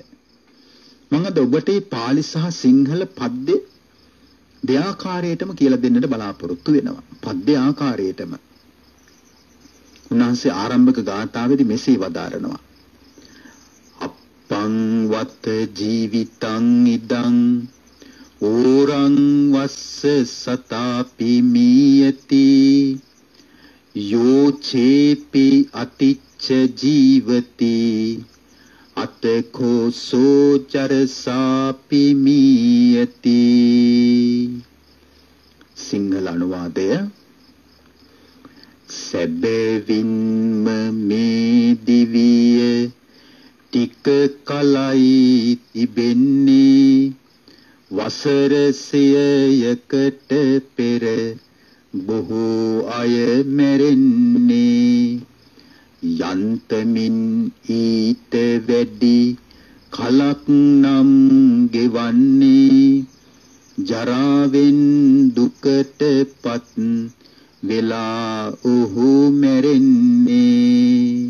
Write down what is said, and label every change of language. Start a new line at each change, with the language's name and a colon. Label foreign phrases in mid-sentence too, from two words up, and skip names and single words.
Sinhala: මම අද ඔබට මේ පාලි සහ සිංහල පද්‍ය දෙආකාරයටම කියලා දෙන්නට බලාපොරොත්තු වෙනවා. පද්‍ය ආකාරයටම. උන්වහන්සේ ආරම්භක ගාථාවේදී මෙසේ වදාරනවා.
Pali: අප්පං වත ජීවිතං ඉදං ඕරං වස්ස සතාපි මීයති යෝ චේපි අතිච්ච ජීවති අතකෝ සෝචරසාපි මීයති.
Sinhala: සිංහල අනුවාදය. සැබවින්ම මේ දිවිය ටික කලයි තිබෙන්නේ වසර 100කට පෙර බොහෝ අය මැරෙන්නේ යන්තමින් ඊට වැඩි කලක් නම් ගෙවන්නේ ජරාවෙන් දුකටපත් වෙලා ඔහු මැරෙන්නේ.